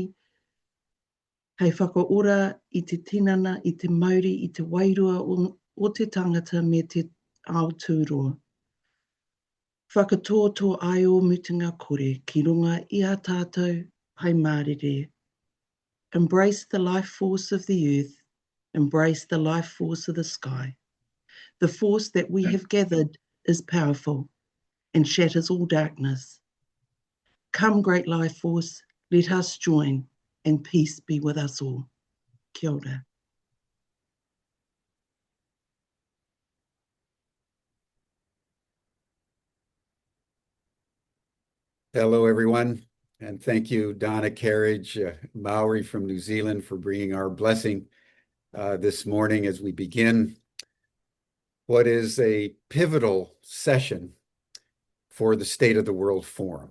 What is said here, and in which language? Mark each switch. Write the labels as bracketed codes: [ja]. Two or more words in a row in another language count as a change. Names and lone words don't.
[mi] Hei whakaora i te tinana, i te mauri, i te wairua o te tangata me te Aotearoa. Whakatō tō ai o mutunga kore ki runga i a tātou hai mārire. [en] Embrace the life force of the earth. Embrace the life force of the sky. The force that we have gathered is powerful and shatters all darkness. Come, great life force, let us join, and peace be with us all. [mi] Kia ora. [en] Hello, everyone, and thank you, Donna Carriage, Maori from New Zealand, for bringing our blessing this morning as we begin what is a pivotal session for the State of the World Forum.